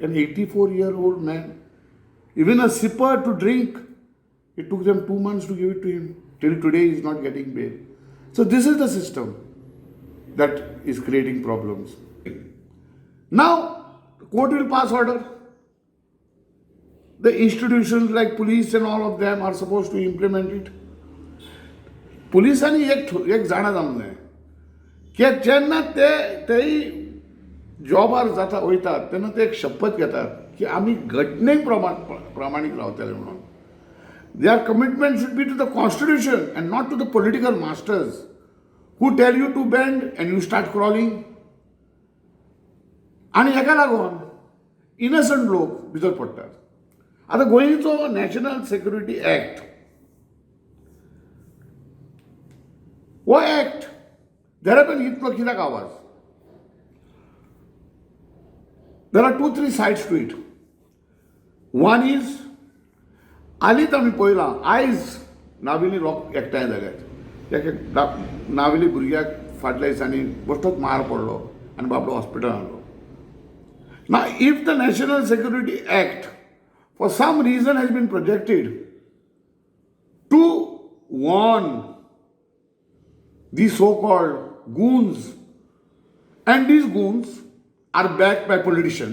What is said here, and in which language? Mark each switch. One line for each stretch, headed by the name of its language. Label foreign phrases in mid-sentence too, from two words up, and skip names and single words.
English: An 84-year-old man, even a sipper to drink, it took them 2 months to give it to him. Till today, he is not getting bail. So this is the system that is creating problems. Now, the court will pass order. The institutions like police and all of them are supposed to implement it.
Konkani: पुलिसांनी एक जाणा जावंक जाय की जेन्ना तेय जॉबार जाता वयतात तेन्ना ते एक शपथ घेतात की आमी घटनेक प्रामाणीक रावतले म्हणून.
English: Their commitment should be to the constitution and not to the political masters who tell you to bend and you start crawling.
Konkani: आनी हेका लागून इनसंट लोक भितर पडटात. आतां गोंयचो
English: National Security Act
Konkani: हो ॲक्ट देरापन इतलो कित्याक आवाज?
English: There are 2-3 sides to it. One is,
Konkani: हालींच आमी पळयलां आयज नाविली लोक एकठांय जाल्यात. एक नाविली भुरग्याक फाटल्या दिसांनी बश्टोच मार पडलो आनी बाबडो हॉस्पिटलांत हाडलो.
English: Now, if the National Security Act for some reason has been projected to warn these so-called goons, and these goons are backed by politicians.